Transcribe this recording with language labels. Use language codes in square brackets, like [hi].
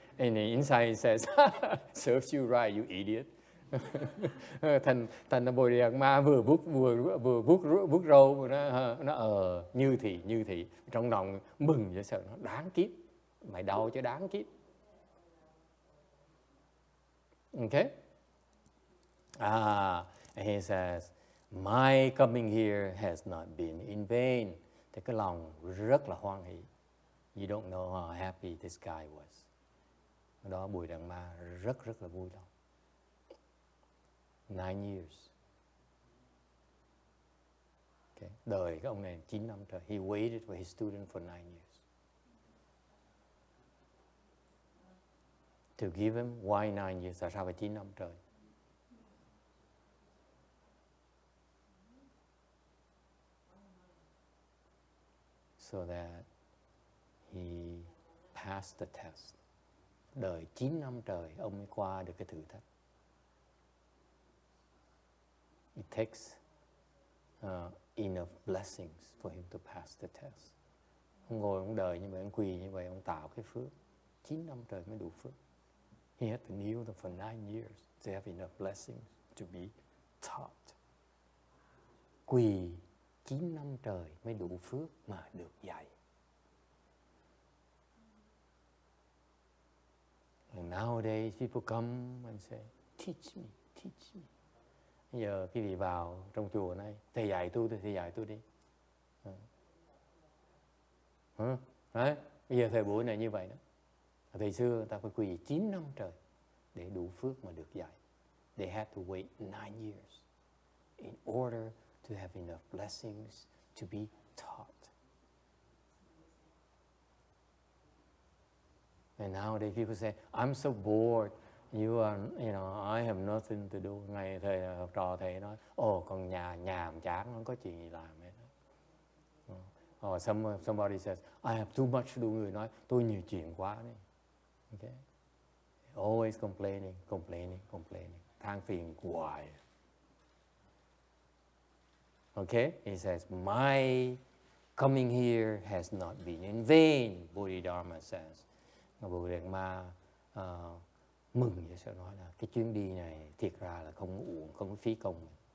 [en] And inside says, serves you right, you idiot. [vi] Thành là Bodhidharma vừa vuốt râu, nó như thị. Trong lòng mừng vậy sợ nó đáng kiếp. Mày đau chứ đáng kiếp. [en] Okay? And he says, my coming here has not been in vain. [vi] Thì cái lòng rất là hoan hỷ. [en] You don't know how happy this guy was. [vi] Đó Bodhidharma rất là vui lòng. [en] 9 years. [vi] Okay. Đời cái ông này 9 năm trời. [en] He waited for his student for 9 years. To give him, why 9 years? [vi] Tại sao phải 9 năm trời? [en] So that he passed the test. [vi] Đời 9 năm trời ông mới qua được cái thử thách. [en] It takes enough blessings for him to pass the test. [vi] Ông ngồi ông đời như vậy, ông quỳ như vậy, ông tạo cái phước. 9 năm trời mới đủ phước. [en] He had to kneel them for 9 years to have enough blessings to be taught. [vi] Quỳ 9 năm trời mới đủ phước mà được dạy. [en] And nowadays people come and say, teach me. [vi] Bây giờ quý vị vào trong chùa này, thầy dạy tôi đi. Đấy, bây giờ thời buổi này như vậy đó. Thời xưa người ta phải quỳ 9 năm trời để đủ phước mà được dạy. [en] They had to wait 9 years in order to have enough blessings to be taught. And nowadays people say, I'm so bored. I have nothing to do. [vi] Ngày thầy học trò thầy nói, còn nhàm chán, không có chuyện gì làm hết. [en] Or somebody says, I have too much to do. [vi] Người nói, tôi nhiều chuyện quá đấy. [en] Okay? Always complaining. [vi] Than phiền hoài. [en] Okay? He says, my coming here has not been in vain, Bodhidharma says. [vi] Bodhidharma mừng vậy sao nói là cái chuyến đi này thiệt ra là không uổng, không phí công.